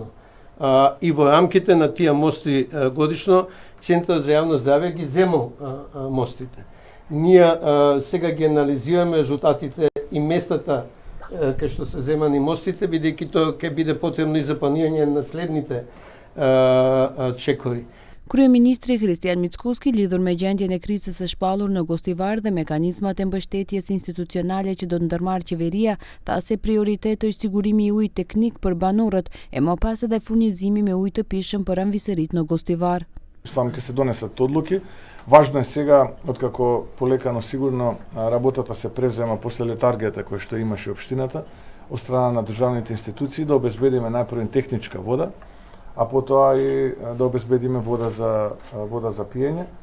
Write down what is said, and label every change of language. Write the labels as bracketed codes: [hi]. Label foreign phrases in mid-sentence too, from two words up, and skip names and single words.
[mk] И во рамките на тие мостри годишно, Центарот за јавно здравје ги земал мострите. Ние сега ги анализираме резултатите и местата кај што се земани мострите, бидејќи тоа ќе биде потребно и за планирање на следните чекори. [sq] Kryeministri Kristian Mickoski lidhur me gjendjen e krizës së shpallur në Gostivar dhe mekanizmat e mbështetjes institucionale që do të ndërmarrë qeveria, tha se prioritet është sigurimi i ujit teknik për banorët e më pas edhe furnizimi me ujë të pishëm për anëvisërit në Gostivar. [mk] Слам ќе се донесат одлуки. Важно е сега, откако полека но сигурно работата се превзема после летаргијата која што имаше општината од страна на државните институции, да обезбедиме најпрво техничка вода, а потоа и да обезбедиме вода за пиење.